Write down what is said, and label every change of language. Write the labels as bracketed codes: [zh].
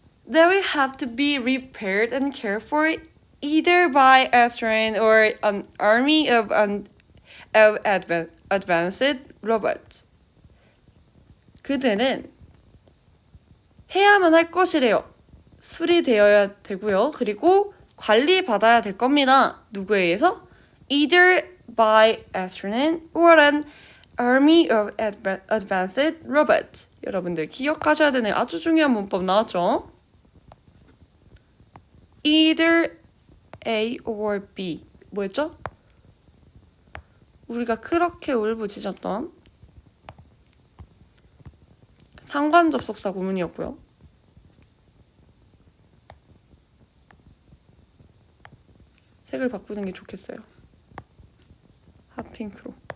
[en] They will have to be repaired and cared for either by astronaut or an army of advanced robots. [ko] 그들은 해야만 할 것이래요. 수리되어야 되고요. 그리고 관리받아야 될 겁니다. 누구에 의해서? [en] Either by astronaut or an army of advanced robots. [ko] 여러분들 기억하셔야 되는 아주 중요한 문법 나왔죠? [en] Either A or B. [ko] 뭐였죠? 우리가 그렇게 울부짖었던 상관접속사 구문이었고요. 색을 바꾸는 게 좋겠어요. 핫핑크로.